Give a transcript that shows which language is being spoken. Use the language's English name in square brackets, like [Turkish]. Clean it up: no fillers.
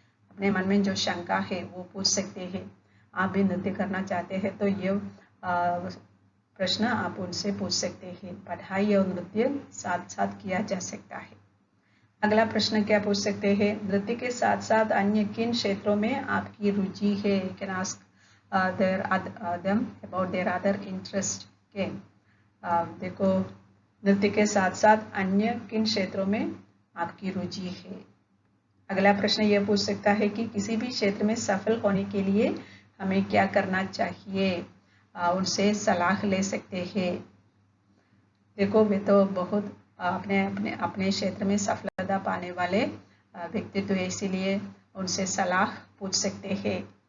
[Hindi] अपने मन में जो शंका है वो पूछ सकते हैं। आप भी नृत्य करना चाहते हैं तो ये प्रश्न आप उनसे पूछ सकते हैं। पढ़ाई और नृत्य साथ साथ किया जा सकता है। अगला प्रश्न क्या पूछ सकते हैं, नृत्य के साथ साथ अन्य किन क्षेत्रों में आपकी रुचि है? [English] You can ask them about their other interest। [Hindi] के देखो, नृत्य के साथ साथ अन्य किन क्षेत्रों में आपकी रुचि है? अगला प्रश्न यह पूछ सकता है कि किसी भी क्षेत्र में सफल होने के लिए हमें क्या करना चाहिए? उनसे सलाह ले सकते हैं। देखो, वे तो बहुत अपने अपने अपने क्षेत्र में सफलता पाने वाले व्यक्तित्व है, इसीलिए उनसे सलाह पूछ सकते हैं।